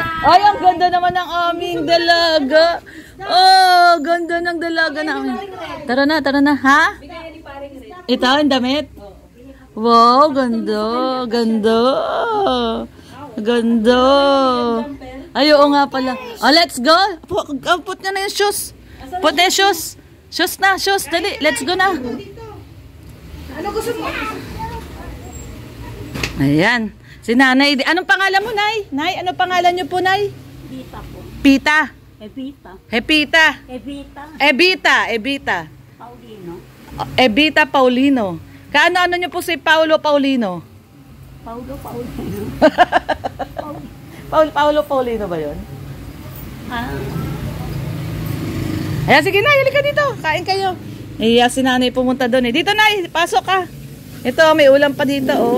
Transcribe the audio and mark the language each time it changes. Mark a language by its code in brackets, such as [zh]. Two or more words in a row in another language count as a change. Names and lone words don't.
[tl] Ay, ang ganda naman ng aming dalaga. Oh, ganda ng dalaga namin. Tara na, ha? Ito, ang damit? Wow, ganda. Ganda. Ganda. Ay, oo nga pala. [en] Oh, let's go. [tl] Put nga na yung shoes. Put na yung shoes. Shoes na, shoes. Dali, [en] let's go na. [tl] Ano gusto mo? Ayan. Si Nanay. Anong pangalan mo, Nay? Nay, anong pangalan niyo po, Nay? Pita po. Pita. Evita. Hepita. Evita. Ebita. Paulino. Ebita Paulino. Kaano-ano niyo po si Paulo Paulino? Paulino. Paulo Paulino ba yun? Ah, Ayan, sige na, halika dito. Kain kayo. Iya, si Nanay pumunta doon eh. Dito, Nay, pasok ka. Ito, may ulam pa dito, oh.